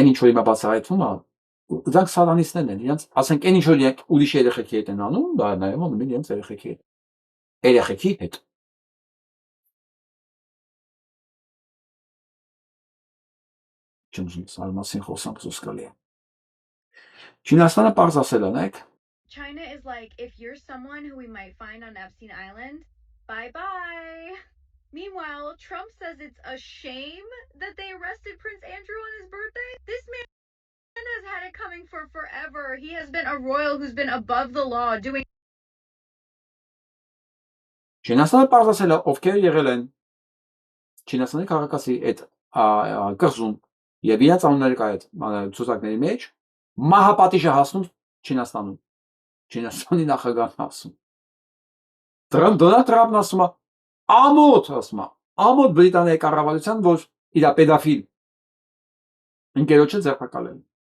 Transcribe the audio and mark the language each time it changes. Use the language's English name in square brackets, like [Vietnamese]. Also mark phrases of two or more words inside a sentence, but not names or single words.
[Armenian] ինչ որ հիմա բացահայտվում է, դրանք սատանիստներն են, իրենց, ասենք, այն ինչ որ ուրիշ երեխեքի հետ են անում, դա նայում անում են իրենց երեխեքի հետ։ Երեխեքի հետ։ Չեմ ուզում սա մասին խոսամ, զսկալի է։ Չինաստանը պարզ ասել է, նայեք։ [English] China is like, if you're someone who we might find on Epstein Island, bye-bye. Meanwhile, Trump says it's a shame that they arrested Prince Andrew on his birthday. This man has had it coming for forever. He has been a royal who's been above the law, doing... [Armenian] Չինաստանը պարզ ասել է, ովքեր եղել են Չինաստանի քաղաքացի այդ կղզում եւ իրենց անունները կա այդ ցուցակների մեջ, մահապատիժը հասնում Չինաստանում։ Չինաստանի նախագահն ասում։ Դոնալդ Թրամփն ասում է, ամոթ ասում է, ամոթ Բրիտանիայի կառավարության, որ իր պեդոֆիլ ընկերոջը ձերբակալել։